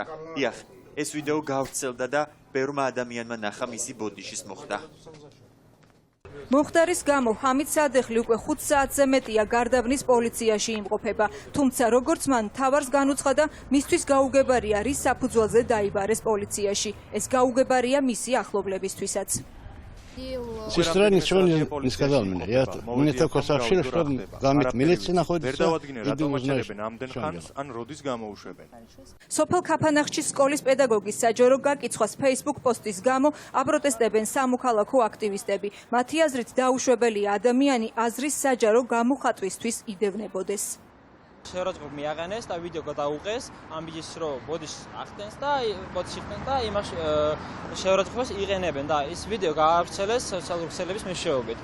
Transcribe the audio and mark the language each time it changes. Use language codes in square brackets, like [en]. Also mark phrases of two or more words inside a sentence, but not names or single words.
[ka] დიახ, ეს ვიდეო გავრცელდა და ბევრმა ადამიანმა ნახა მისი ბოდიშის მოხდა. მომხდარის გამო ჰამიდ სადეხლი უკვე 5 საათზე მეტია გარდაბნის პოლიციაში იმყოფება. თუმცა როგორც მან მთავარს განუცხადა, მისთვის გაუგებარია რის საფუძველზე დაიბარეს полиციაში. ეს გაუგებარია მისი ახლობლებისთვისაც. [ru] Сестра ничего не сказала мне. Мне только сообщили, что гамит милиция находится. Иду узнаю. [ka] სოფელ ქაფანახში სკოლის პედაგოგის საჯარო გაკიცხვას Facebook პოსტის გამო აპროტესტებენ სამოქალაქო აქტივისტები. მათი აზრით დაუშვებელია ადამიანი აზრის საჯარო გამოხატვისთვის იდევნებოდეს. შეურაცხყოფა მიაღენეს და ვიდეო გადაუყეს ამ ბიჭის რო ბოდიშს ახდენს და ბოდიში ხდენს და იმას შეურაცხყოფას იყენებენ და ეს ვიდეო გაავრცელეს სოციალურ ქსელების მეშვეობით.